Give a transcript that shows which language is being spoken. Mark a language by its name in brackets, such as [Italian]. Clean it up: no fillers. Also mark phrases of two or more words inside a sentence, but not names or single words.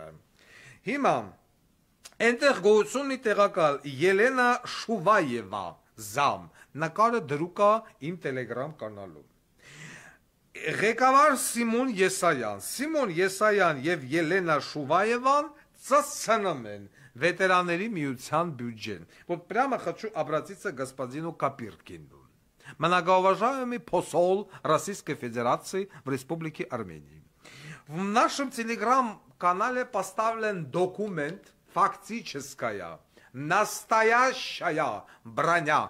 [Armenian] Հիմա այնտեղ գոյություն ունի տեղակալ Ելենա Շուվայևա զամ, նկարը դրուկ է իմ Telegram կանալում։ Ղեկավար Սիմոն Եսայան եւ Ելենա Շուվայևան ծածանում են վետերանների միության բյուջեն։ [Russian] Вот прямо хочу обратиться к господину Копыркину, многоуважаемый посол Российской Федерации в Республике Армения. В нашем телеграм-канале поставлен документ «Фактическая, настоящая броня».